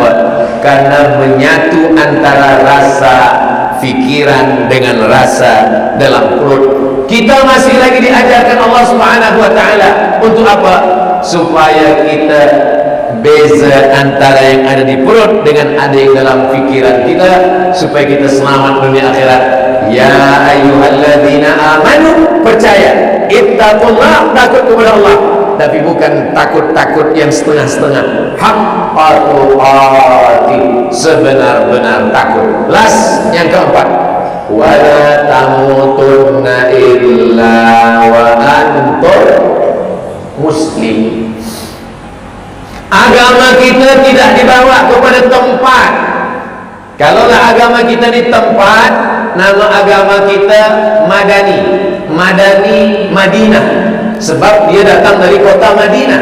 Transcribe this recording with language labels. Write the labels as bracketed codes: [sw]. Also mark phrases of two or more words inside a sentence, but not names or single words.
[ms] Karena menyatu antara rasa fikiran dengan rasa dalam perut. Kita masih lagi diajarkan Allah [ar] سبحانه وتعالى [ms] untuk apa? Supaya kita beza antara yang ada di perut dengan ada yang dalam fikiran kita, supaya kita selamat dunia akhirat. [ar] يا أيها الذين آمنوا, [ms] percaya, ittaqullah, takut kepada Allah, tapi bukan takut-takut yang setengah-setengah. [ar] حق تقاته, [ms] sebenar-benar takut. Last, yang keempat, [ar] ولا تموتن إلا وأنتم مسلمون. [ms] Agama kita tidak dibawa kepada tempat. Kalaulah agama kita di tempat, nama agama kita Madani, Madinah, sebab dia datang dari kota Madinah.